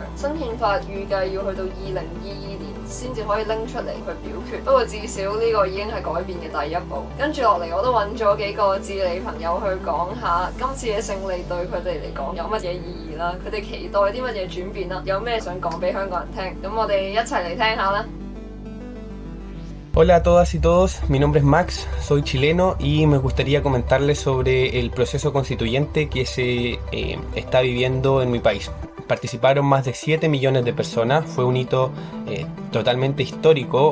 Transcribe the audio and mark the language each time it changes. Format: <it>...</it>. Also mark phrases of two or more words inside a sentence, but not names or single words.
<yue>新憲法預計要去到2022年先至可以拎出嚟去表決，不過至少呢個已經係改變嘅第一步。跟住落嚟，我都揾咗幾個智利朋友去講下今次嘅勝利對佢哋嚟講有乜嘢意義啦，佢哋期待啲乜嘢轉變啦，有咩想講俾香港人聽。咁我哋一齊嚟聽下啦。</yue> <es>Hola a todas y todos, mi nombre es Max, soy chileno y me gustaría comentarles sobre el proceso constituyente que se está viviendo en mi país. Participaron más de 7 millones de personas, fue un hito totalmente histórico.</es>